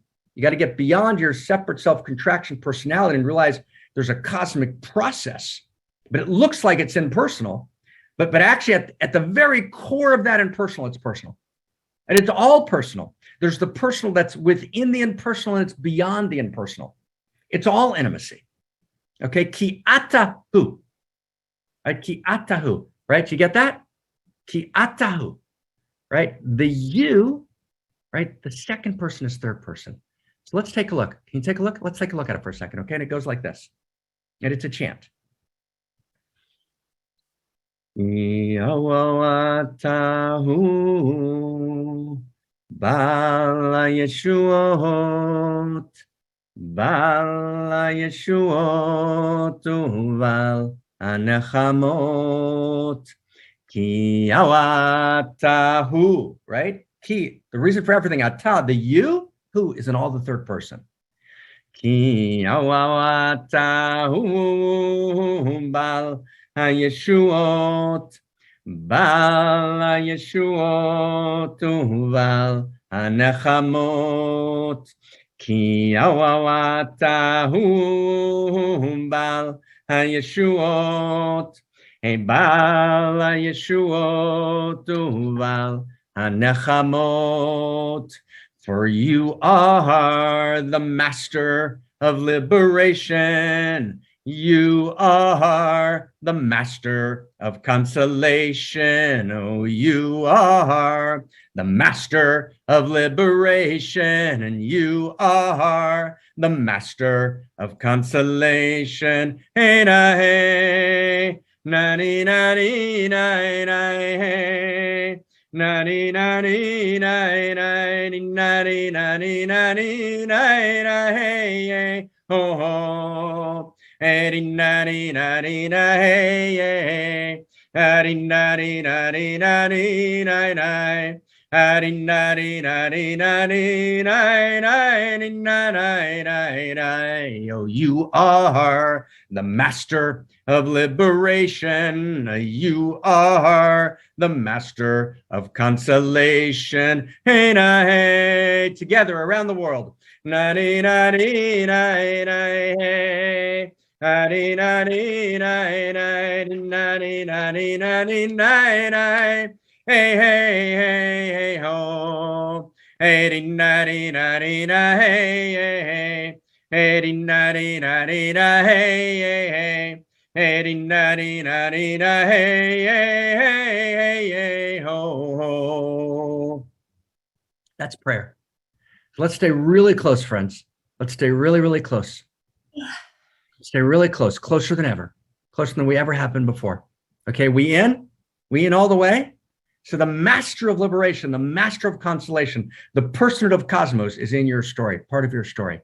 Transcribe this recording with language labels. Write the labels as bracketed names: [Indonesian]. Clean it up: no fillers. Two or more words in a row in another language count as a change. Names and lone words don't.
[English] You got to get beyond your separate self-contraction personality and realize there's a cosmic process, but it looks like it's impersonal. But actually at the very core of that impersonal, it's personal. And it's all personal. There's the personal that's within the impersonal and it's beyond the impersonal. It's all intimacy. [Hebrew] Okay, כי אתהו. Right, כי אתהו. [English] Right, you get that? [Hebrew] כי אתהו. [English] Right, the you, right, the second person is third person. So let's take a look. Can you take a look? Let's take a look at it for a second, okay? And it goes like this. And it's a chant. [Hebrew] אתהו בעל ישועות בעל ישועות ובעל הנחמות כי אתהו, right? Ki, [English] the reason for everything, ata, the you, who is in all the third person. [Hebrew] כי אתהו בעל הישועות בעל הישועות ובעל הנחמות כי אתהו בעל הישועות בעל הישועות ובעל הנחמות. [English] For you are the master of liberation. You are the master of consolation. Oh, you are the master of liberation. And you are the master of consolation. Hey, na, hey, na, ni, na, ni, na, na, hey. Nani nani nani nani nani nani nani nani hey ho ho nani nani nani hey nani nani nani nani nani Oh, you are the master of liberation. You are the master of consolation. Hey, na, hey, together around the world. Na, dee, na, dee, na, na, hey. Na, dee, na, dee, na, na, na, dee, na, dee, na, dee, na, na. Hey, hey, hey, hey, ho. Hey, dee, na, dee, na, dee, na, hey, hey, hey. Hey, dee, na, dee, na, dee, na, hey, hey, hey. Hey, dee, na, dee, na, dee, na, hey, hey, hey, hey, hey, ho, ho. That's prayer. So let's stay really close, friends. Let's stay really, really close. Stay really close, closer than ever, closer than we ever have been before. Okay, we in all the way. So the master of liberation, the master of consolation, the personhood of cosmos is in your story, part of your story.